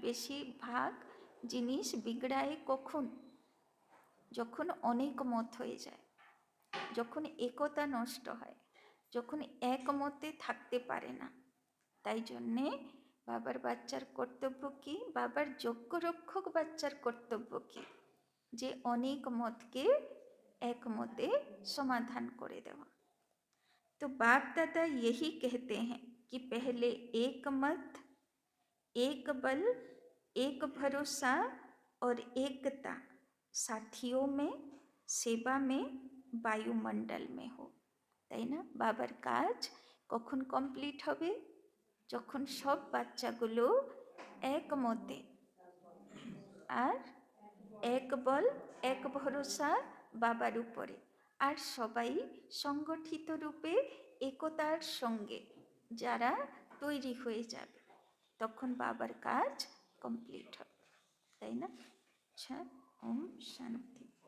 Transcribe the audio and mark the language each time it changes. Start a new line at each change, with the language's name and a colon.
Bangla: বেশিরভাগ জিনিস বিগড়ায় কখন? যখন অনেক মত হয়ে যায়, যখন একতা নষ্ট হয়, যখন একমতে থাকতে পারে না। তাই জন্যে বাবার বাচ্চার কর্তব্য কি? বাবার যজ্ঞরক্ষক বাচ্চার কর্তব্য কি? যে অনেক মতকে একমতে সমাধান করে দেওয়া।
Hindi: तो बाप दादा यही कहते हैं कि पहले एक मत, एक बल, एक भरोसा और एकता साथियों में, सेवा में, বায়ুমণ্ডল में हो,
Bangla: তাই না? বাবার কাজ কখন কমপ্লিট হবে? যখন সব বাচ্চাগুলো একমতে আর এক বল এক ভরসা বাবার উপরে, আর সবাই সংগঠিত রূপে একতার সঙ্গে যারা তৈরি হয়ে যাবে, তখন বাবার কাজ কমপ্লিট হবে, তাই না? আচ্ছা, ওম শান্তি।